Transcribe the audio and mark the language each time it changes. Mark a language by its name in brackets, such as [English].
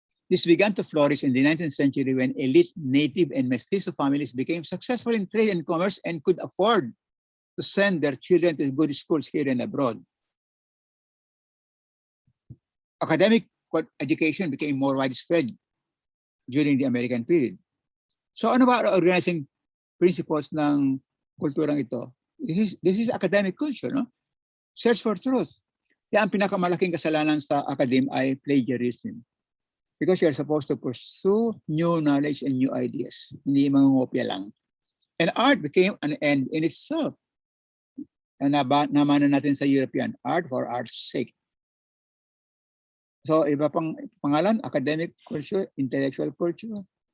[English] This began to flourish in the 19th century when elite native and mestizo families became successful in trade and commerce and could afford to send their children to good schools here and abroad. Academic education became more widespread during the American period. [Filipino] So ano ba organizing principles ng kulturang ito? [English] This is academic culture, no? Search for truth. [Filipino] Kaya ang pinakamalaking kasalanan sa academe ay plagiarism. [English] Because you're supposed to pursue new knowledge and new ideas. [Filipino] Hindi mangungopia lang. [English] And art became an end in itself. [Filipino] Namana natin sa European, [English] art for art's sake. [Filipino] So iba pang pangalan, [English] academic culture, intellectual culture.